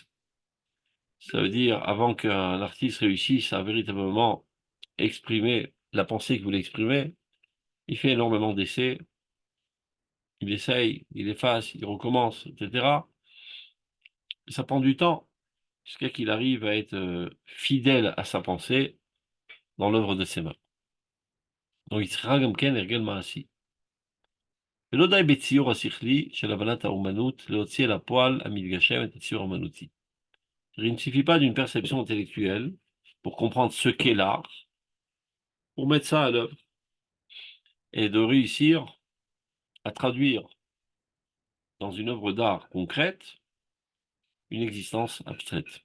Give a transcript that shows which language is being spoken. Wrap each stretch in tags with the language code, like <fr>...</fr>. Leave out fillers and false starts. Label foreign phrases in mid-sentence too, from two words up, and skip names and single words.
<fr>Ça veut dire, avant qu'un artiste réussisse à véritablement exprimer la pensée qu'il voulait exprimer, il fait énormément d'essais, il essaye, il efface, il recommence, etc. Ça prend du temps, jusqu'à qu'il arrive à être fidèle à sa pensée dans l'œuvre de ses mains. Donc, il sera comme Ken Ergel Maasi.</fr> <he>ולא די בציור השכלי של הבנת האומנות להוציא אל הפועל המתגשם את הציור האומנותי.</he> <fr>Il ne suffit pas d'une perception intellectuelle pour comprendre ce qu'est l'art, pour mettre ça à l'œuvre et de réussir à traduire dans une œuvre d'art concrète une existence abstraite.</fr>